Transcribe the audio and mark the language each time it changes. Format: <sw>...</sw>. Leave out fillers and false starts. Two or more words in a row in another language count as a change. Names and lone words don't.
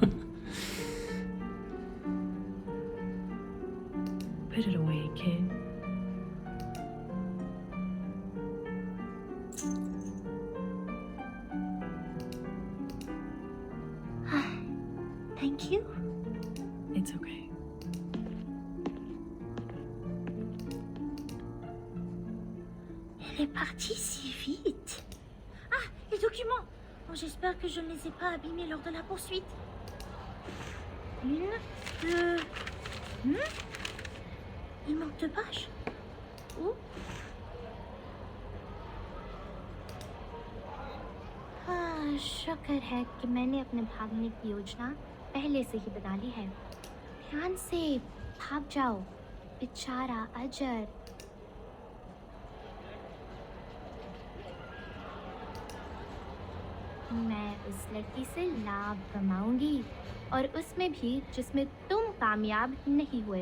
<en>Put it away, kid. Thank you. It's okay.</en> <fr>Elle est partie si vite. Ah, les documents. Bon, j'espère que je ne les ai pas abîmés lors de la poursuite. 1, 2... Il manque 2 pages. Où? Ah,</fr> <hi>शुक्र है कि मैंने अपने भागने की योजना पहले से ही बना ली है। ध्यान से भाग जाओ, बेचारा अजर। मैं उस लड़की से लाभ कमाऊंगी, और उसमें भी जिसमें तुम कामयाब नहीं हुए।</hi>